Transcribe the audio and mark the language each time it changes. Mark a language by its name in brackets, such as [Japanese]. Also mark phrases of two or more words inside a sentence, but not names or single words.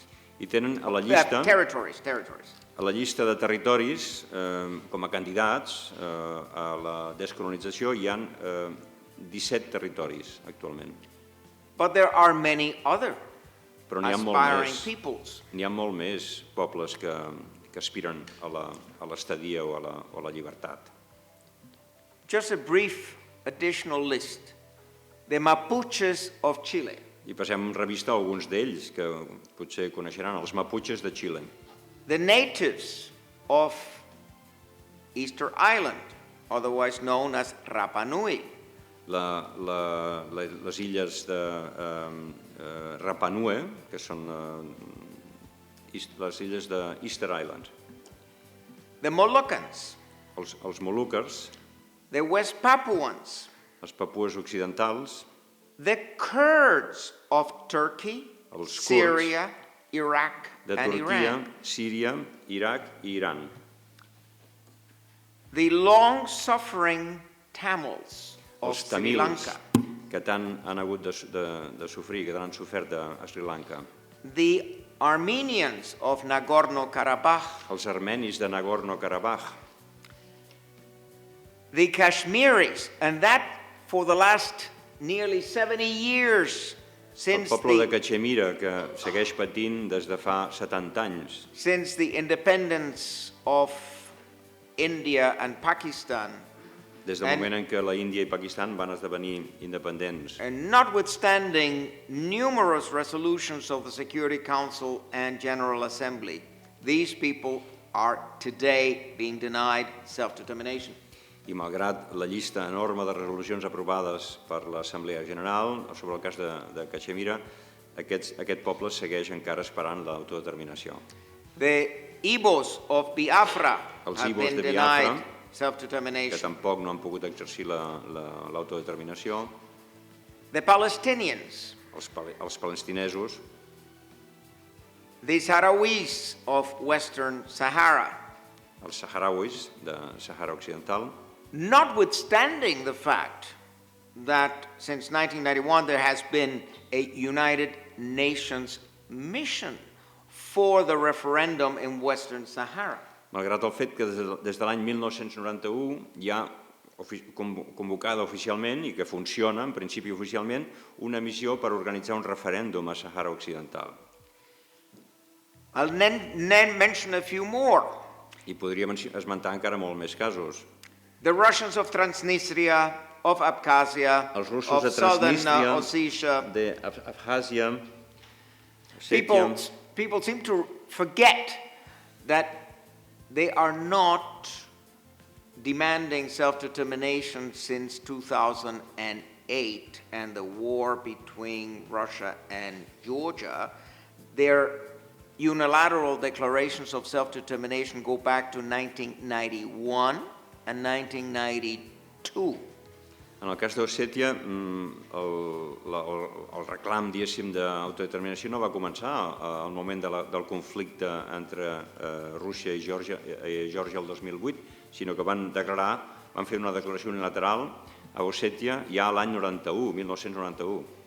[Catalan] I tenen a la llista... [English] Territories. [Catalan] A la llista de territoris, com a candidats a la descolonització, hi ha 17 territoris actualment. [English] But there are many other [Catalan] Però n'hi ha [English] aspiring peoples. [Catalan] N'hi ha molt més pobles que aspiren a l'estadia o a la llibertat. [English] Just a brief additional list. The Mapuches of Chile. [Catalan] I passem a revistar alguns d'ells que potser coneixeran, els Mapuches de Xile. [English] The natives of Easter Island, otherwise known as Rapa Nui. [Catalan] Les illes de Rapa Nui, que són les illes de Easter Island. [English] The Moluccans. [Catalan] Els Moluccas. [English] The West Papuans. [Catalan] Els Papues occidentals. [English] The Kurds of Turkey, Syria, Iraq, [Catalan] de [English] and [Catalan] Turquia, [English] Iran. [Catalan] Síria, Iraq i Iran. [English] The long-suffering Tamils of [Catalan] Els [English] Sri [Catalan] tamils, [English] Lanka. [Catalan] que tant han hagut de sofrir, que tant han sofert a Sri Lanka. [English] The Armenians of Nagorno-Karabakh. [Catalan] Els armenis de Nagorno-Karabakh. [English] The Kashmiris, and that for the last nearly 70 years [Catalan] El poble de Cachemira, que segueix patint des de fa 70 anys. [English] Since the independence of India and Pakistan. [Catalan] Des del moment en què la Índia i Pakistan van esdevenir independents. [English] And notwithstanding numerous resolutions of the Security Council and General Assembly, these people are today being denied self-determination. [Catalan] i malgrat la llista enorme de resolucions aprovades per l'Assemblea General sobre el cas de Cachemira, aquest poble segueix encara esperant l'autodeterminació. [English] The Igbos of Biafra [Catalan] Els [English] have [Catalan] Igbos [English] been [Catalan] de Biafra, [English] denied [Catalan] que [English] self-determination. [Catalan] tampoc no han pogut exercir l'autodeterminació, [English] The Palestinians, [Catalan] els palestinesos, [English] the Sahrawis of Western Sahara, [Catalan] els saharauis de Sahara Occidental, [English] notwithstanding the fact that since 1991 there has been a United Nations mission for the referendum in Western Sahara. [Catalan] malgrat el fet que des de l'any 1991 hi ha convocada oficialment i que funciona, en principi oficialment, una missió per organitzar un referèndum a Sahara Occidental. [English] I'll mention a few more. [Catalan] I podríem esmentar encara molt més casos. [English] The Russians of Transnistria, of Abkhazia, [Catalan] Els russos [English] of [Catalan] de [English] southern [Catalan] Transnistria, [English] Ossetia. [Catalan] d'Abkhàzia, Osètia. [English] People seem to forget that they are not demanding self-determination since 2008 and the war between Russia and Georgia. Their unilateral declarations of self-determination go back to 1991 and 1992. [Catalan] En el cas d'Ossètia, el reclam, diguéssim, d'autodeterminació no va començar al moment del conflicte entre Rússia i Geòrgia el 2008, sinó que van fer una declaració unilateral a Ossètia ja l'any 1991.